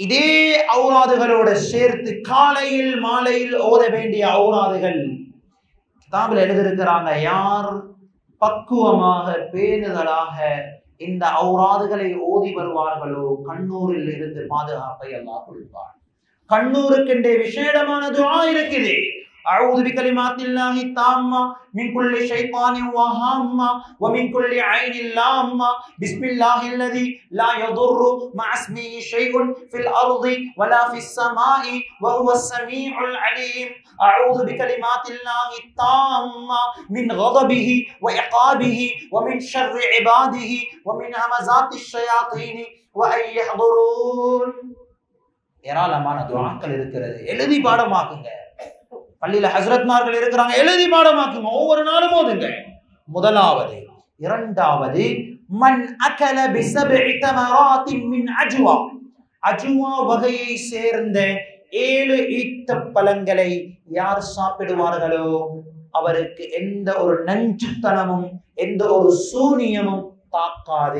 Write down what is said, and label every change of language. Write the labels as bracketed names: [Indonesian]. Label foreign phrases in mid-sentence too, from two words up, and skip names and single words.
[Tamil] இதே ஔராதுகளோடு சேர்த்து காலையில் மாலையில் ஓத வேண்டிய ஔராதுகள் கிதாபில் எழுதியிருக்கிறாங்க. யார் பக்குவமாக பேணுதலாக இந்த ஔராதுகளை ஓதி வருவார்களோ கண்ணூரில் இருந்து பாதுகாப்பை அல்லாஹ் கொடுப்பார். கண்ணூருக்கென்றே விசேடமான துஆ இருக்குது. [Arabic] أعوذ بكلمات الله التامة من كل شيطان وهامة ومن كل عين لامة بسم الله الذي لا يضر مع اسمه شيء في الأرض ولا في السماء وهو السميع العليم أعوذ بكلمات الله التامة من غضبه وعقابه ومن شر عباده ومن همزات الشياطين وأن يحضرون. [Tamil] ஏராளமான துஆக்கள் இருக்கிறது. எழுதி பாடமாக்குங்க. பள்ளியில ஹஸ்ரத்மார்கள் இருக்கிறாங்க, எழுதி பாடமாக்குங்க, ஒவ்வொரு நாளும் ஓதுங்க. முதலாவது. இரண்டாவது, [Arabic] من أكل بسبع تمرات من عجوة, [Tamil] அஜ்வா வகையை சேர்ந்த 7 ஈட்டப்பழங்களை யார் சாப்பிடுவார்களோ அவருக்கு எந்த ஒரு நஞ்சுத்தனமும் எந்த ஒரு சூனியமும் தாக்காது.